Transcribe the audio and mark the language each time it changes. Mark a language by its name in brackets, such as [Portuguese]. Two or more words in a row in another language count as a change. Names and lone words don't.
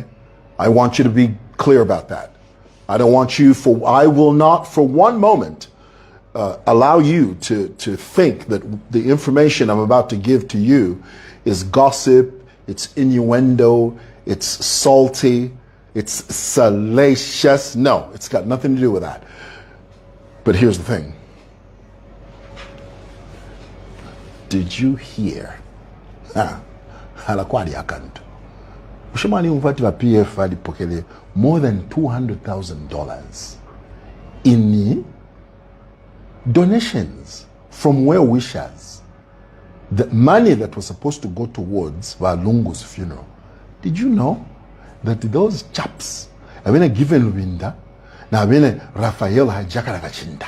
[English] I want you to be clear about that. I will not for one moment allow you to think that the information I'm about to give to you is gossip, it's innuendo, it's salty, it's salacious. No, it's got nothing to do with that. But here's the thing. Did you hear? [Bemba] Halakwadi akantu. Ushimani umfati wa PF alipokele [English] more than $200,000 in donations from well-wishers. The money that was supposed to go towards Valungu's funeral. Did you know that those chaps have been given Winda, now been Raphael Hajakara Kachinda?